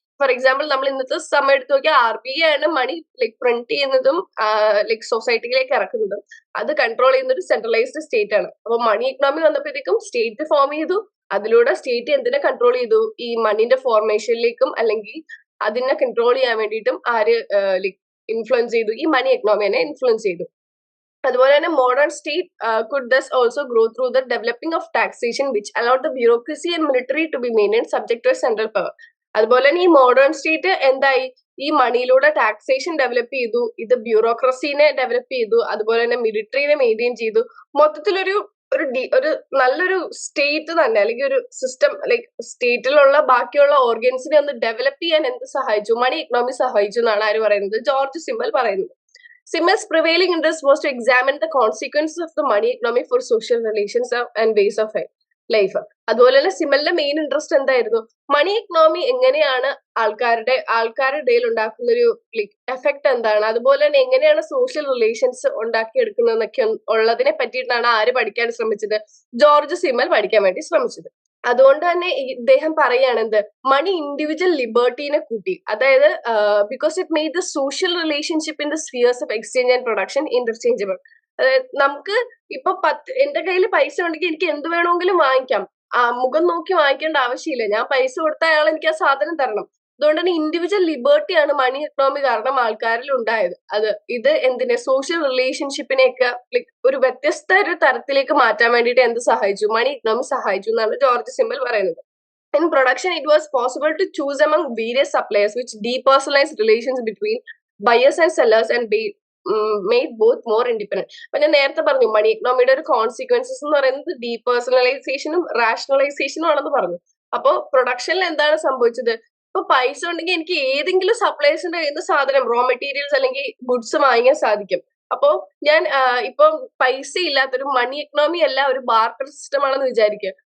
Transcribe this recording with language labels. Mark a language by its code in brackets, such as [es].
[ml] For example നമ്മൾ ഇന്നത്തെ സമയം എടുത്ത് നോക്കിയാൽ RBI ആണ് മണി പ്രിന്റ് ചെയ്യുന്നതും സൊസൈറ്റിയിലേക്ക് ഇറക്കുന്നതും. അത് കൺട്രോൾ ചെയ്യുന്ന ഒരു സെൻട്രലൈസ്ഡ് സ്റ്റേറ്റ് ആണ്. അപ്പൊ മണി എക്കണോമി വന്നപ്പോഴത്തേക്കും സ്റ്റേറ്റ് ഫോം ചെയ്തു. അതിലൂടെ സ്റ്റേറ്റ് എന്തിനെ കൺട്രോൾ ചെയ്തു, ഈ മണിന്റെ ഫോർമേഷനിലേക്കും അല്ലെങ്കിൽ അതിനെ കൺട്രോൾ ചെയ്യാൻ വേണ്ടിയിട്ടും ആര് ഇൻഫ്ലുവൻസ് ചെയ്തു, ഈ മണി എക്കണോമിനെ ഇൻഫ്ലുവൻസ് ചെയ്തു. അതുപോലെ തന്നെ [en] Modern state could thus also grow through the developing of taxation which allowed the bureaucracy and military to be maintained subject to a central power. [ml] അതുപോലെ തന്നെ ഈ മോഡേൺ സ്റ്റേറ്റ് എന്തായി, ഈ മണിയിലൂടെ ടാക്സേഷൻ ഡെവലപ്പ് ചെയ്തു, ഇത് ബ്യൂറോക്രസീനെ ഡെവലപ്പ് ചെയ്തു, അതുപോലെ തന്നെ മിലിറ്ററിനെ മെയിൻറ്റെയിൻ ചെയ്തു. മൊത്തത്തിലൊരു നല്ലൊരു സ്റ്റേറ്റ് തന്നെ അല്ലെങ്കിൽ ഒരു സിസ്റ്റം സ്റ്റേറ്റിലുള്ള ബാക്കിയുള്ള ഓർഗൻസിനെ ഒന്ന് ഡെവലപ്പ് ചെയ്യാൻ എന്ത് സഹായിച്ചു, മണി എക്കണോമി സഹായിച്ചു എന്നാണ് ആര് പറയുന്നത്, ജോർജ് സിമ്മൽ പറയുന്നത്. [en] Simmel's prevailing interest was to examine the consequences of the money economy for social relations and ways of life. [ml] അതുപോലെ തന്നെ സിമ്മലിന്റെ മെയിൻ ഇൻട്രസ്റ്റ് എന്തായിരുന്നു, മണി എക്കണോമി എങ്ങനെയാണ് ആൾക്കാരുടെ ഇടയിൽ ഉണ്ടാക്കുന്ന ഒരു എഫക്ട് എന്താണ്, അതുപോലെ തന്നെ എങ്ങനെയാണ് സോഷ്യൽ റിലേഷൻസ് ഉണ്ടാക്കിയെടുക്കുന്നതെന്നൊക്കെ ഉള്ളതിനെ പറ്റിയിട്ടാണ് ആര് പഠിക്കാൻ ശ്രമിച്ചത്, ജോർജ് സിമ്മൽ പഠിക്കാൻ വേണ്ടി ശ്രമിച്ചത്. അതുകൊണ്ട് തന്നെ ഇദ്ദേഹം പറയാണ് എന്ത്, മണി ഇൻഡിവിജ്വൽ ലിബർട്ടീനെ കൂട്ടി. അതായത് [en] Because it made the social relationship in the spheres of exchange and production interchangeable. [ml] അതായത് നമുക്ക് ഇപ്പൊ എന്റെ കയ്യിൽ പൈസ ഉണ്ടെങ്കിൽ എനിക്ക് എന്ത് വേണമെങ്കിലും വാങ്ങിക്കാം, മുഖം നോക്കി വാങ്ങിക്കേണ്ട ആവശ്യമില്ല. ഞാൻ പൈസ കൊടുത്ത അയാൾ എനിക്ക് ആ സാധനം തരണം. അതുകൊണ്ട് തന്നെ ഇൻഡിവിജ്വൽ ലിബർട്ടിയാണ് മണി എക്കണോമി കാരണം ആൾക്കാരിൽ ഉണ്ടായത്. ഇത് എന്തിനെ സോഷ്യൽ റിലേഷൻഷിപ്പിനെയൊക്കെ ഒരു വ്യത്യസ്ത ഒരു തരത്തിലേക്ക് മാറ്റാൻ വേണ്ടിയിട്ട് എന്ത് സഹായിച്ചു? മണി എക്കണോമി സഹായിച്ചു എന്നാണ് ജോർജ് സിമ്പൽ പറയുന്നത്. [en] In production, it was possible to choose among various suppliers, which depersonalized relations between buyers and sellers and made both more independent. [ml] അപ്പൊ ഞാൻ നേരത്തെ പറഞ്ഞു മണി എക്കണോമിയുടെ ഒരു കോൺസിക്വൻസസ് എന്ന് പറയുന്നത് ഡീപേഴ്സണലൈസേഷനും റാഷണലൈസേഷനും ആണെന്ന് പറഞ്ഞു. അപ്പോ പ്രൊഡക്ഷനിൽ എന്താണ് സംഭവിച്ചത്? ഇപ്പൊ പൈസ ഉണ്ടെങ്കിൽ എനിക്ക് ഏതെങ്കിലും സപ്ലൈസിന്റെ കയ്യിൽ നിന്ന് സാധനം റോ മെറ്റീരിയൽസ് അല്ലെങ്കിൽ ഗുഡ്സ് വാങ്ങിക്കാൻ സാധിക്കും. അപ്പോ ഞാൻ ഇപ്പം പൈസ ഇല്ലാത്തൊരു മണി എക്കണോമി അല്ല, ഒരു ബാർട്ടർ സിസ്റ്റം ആണെന്ന് വിചാരിക്കുക.